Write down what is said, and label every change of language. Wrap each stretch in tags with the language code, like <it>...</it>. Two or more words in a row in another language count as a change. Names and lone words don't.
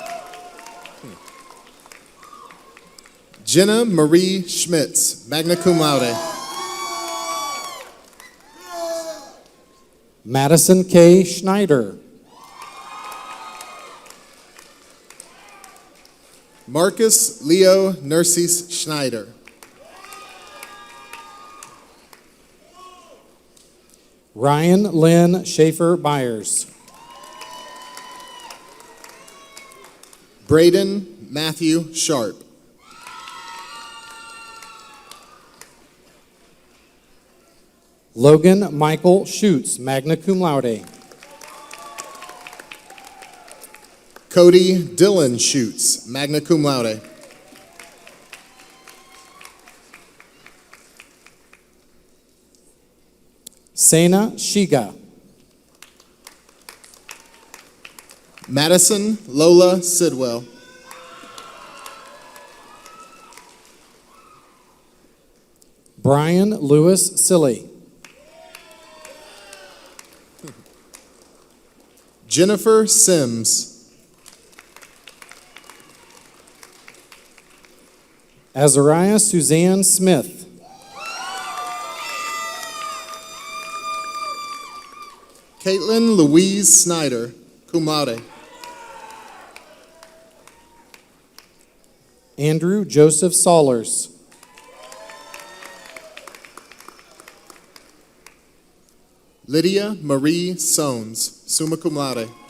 <en>Jenna Marie Schmitz,</en> <la>magna cum laude.</la> <en>Madison K. Schneider. Marcus Leo Nurses Schneider. Ryan Lynn Schaefer Byers. Braden Matthew Sharp. Logan Michael Schutz,</en> <la>magna cum laude.</la> <en>Cody Dylan Schutz,</en> <la>magna cum laude.</la> <en>Sena Shiga. Madison Lola Sidwell. Brian Lewis Silly. Jennifer Sims. Azariah Suzanne Smith. Caitlin Louise Snyder,</en> <la>cum laude.</la> <en>Andrew Joseph Saulers. Lydia Marie Sones,</en> <la>summa cum laude.</la>